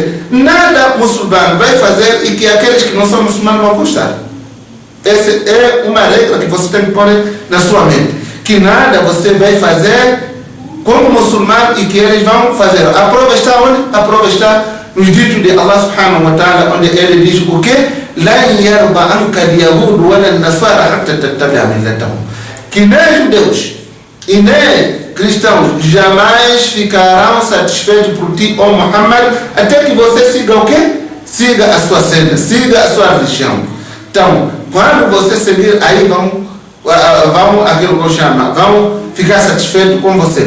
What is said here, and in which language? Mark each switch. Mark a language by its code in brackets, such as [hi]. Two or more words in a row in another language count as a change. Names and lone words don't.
[pt] nada muçulmano vai fazer e que aqueles que não são muçulmanos vão gostar. Essa é uma regra que você tem que pôr na sua mente. Que nada você vai fazer como muçulmano e que eles vão fazer. A prova está onde? A prova está nos ditos de [ar] الله سبحانه وتعالى, [pt] onde ele diz o quê? [ar] لَنْ يَرْضَ عَنْكَ الْيَهُودُ وَلَا النَّصَارَى حَتَّى تَتَّبِعَ مِلَّتَهُم. [pt] Que nem judeus e nem cristãos jamais ficarão satisfeitos por ti, ó Muhammad, até que você siga o quê? Siga a sua senda, siga a sua religião. Então, quando você seguir, aí vão aquilo que eu chamo, vão ficar satisfeitos com você.